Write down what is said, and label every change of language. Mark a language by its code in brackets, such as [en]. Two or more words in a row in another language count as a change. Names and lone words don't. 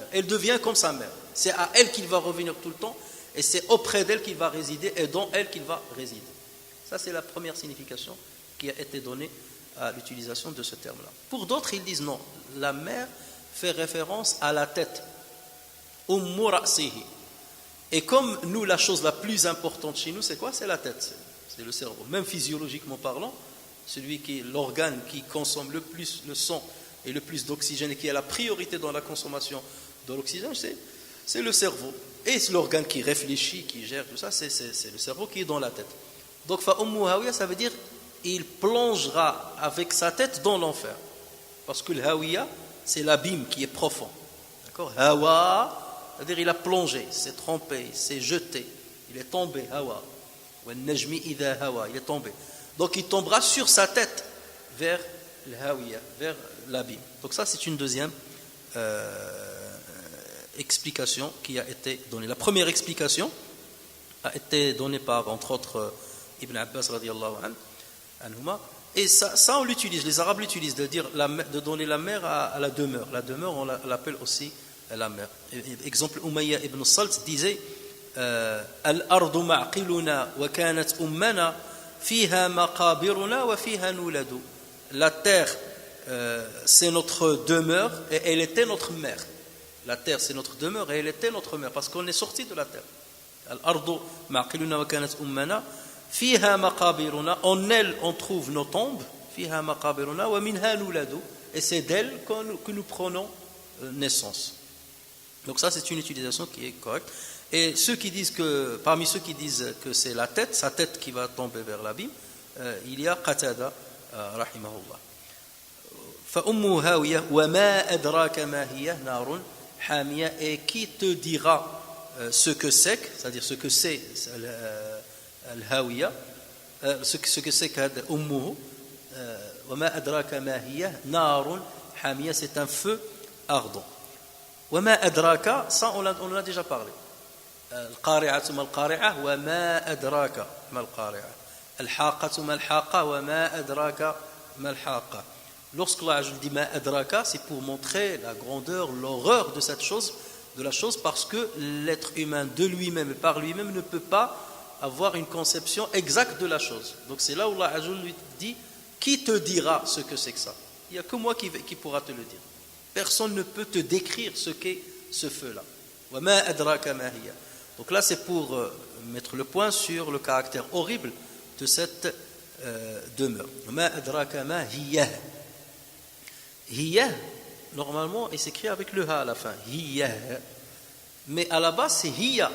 [fr] Elle devient comme sa mère. C'est à elle qu'il va revenir tout le temps et c'est auprès d'elle qu'il va résider et dans elle qu'il va résider. Ça, c'est la première signification qui a été donnée à l'utilisation de ce terme-là. Pour d'autres, ils disent non. La mère fait référence à la tête. [ar] أم رأسه. [fr] Et comme nous, la chose la plus importante chez nous, c'est quoi? C'est la tête. C'est le cerveau. Même physiologiquement parlant, l'organe qui consomme le plus le sang et le plus d'oxygène et qui a la priorité dans la consommation de l'oxygène, c'est le cerveau. Et c'est l'organe qui réfléchit, qui gère tout ça, c'est le cerveau qui est dans la tête. Donc, [ar] فأمه هاوية, [fr] ça veut dire il plongera avec sa tête dans l'enfer. Parce que le hawiya, c'est l'abîme qui est profond. D'accord? Hawa, c'est-à-dire il a plongé, s'est trempé, s'est jeté, il est tombé, hawa. [ar] والنجم إذا هوى, [fr] il est tombé. Donc il tombera sur sa tête vers le hawiya, vers l'abîme. Donc ça, c'est une deuxième explication qui a été donnée. La première explication a été donnée par, entre autres, Ibn Abbas [ar] رضي الله عنهما. [fr] Et ça on l'utilise, les Arabes l'utilisent, de donner la mer à la demeure. La demeure, on l'appelle aussi la mer. [ar] Exemple, Umayya ibn Salt disait الأرض معقلنا وكانت أمنا فيها مقابرنا وفيها نولد. [fr] La terre, c'est notre demeure et elle était notre mère. La terre, c'est notre demeure et elle était notre mère parce qu'on est sorti de la terre. [ar] الأرض معقلنا وكانت أمنا فيها مقابرنا, [fr] en elle on trouve nos tombes, [ar] فيها مقابرنا ومنها نولد, [fr] et c'est d'elle que nous prenons naissance. Donc ça, c'est une utilisation qui est correcte. Et parmi ceux qui disent que c'est sa tête qui va tomber vers l'abîme, il y a Qatada rahimahullah. [ar] فأمه هاوية وما أدراك ما هي نار حامية, [fr] et qui te dira ce que c'est, c'est-à-dire ce que c'est al-hawiya, ce que c'est qu'ummuhu, [ar] وما أدراك ما هي نار حامية, [fr] c'est un feu ardent. [ar] وما أدراك, [fr] ça on en a déjà parlé. [ar] القارعة ما القارعة وما أدراك ما القارعة. الحاقة ما الحاقة وما أدراك ما الحاقة. [fr] Lorsque Allah dit [ar] ما أدراك, [fr] c'est pour montrer la grandeur, l'horreur de cette chose, de la chose, parce que l'être humain de lui-même et par lui-même ne peut pas avoir une conception exacte de la chose. Donc c'est là où Allah lui dit qui te dira ce que c'est que ça? Il n'y a que moi qui pourra te le dire. Personne ne peut te décrire ce qu'est ce feu-là. [ar] وما أدراك ما هي. [fr] Donc là, c'est pour mettre le point sur le caractère horrible de cette demeure. [ar] وما أدراك ما هي. Hiya, [fr] normalement, il s'écrit avec le ha à la fin. Hiya. Mais à la base, c'est hiya.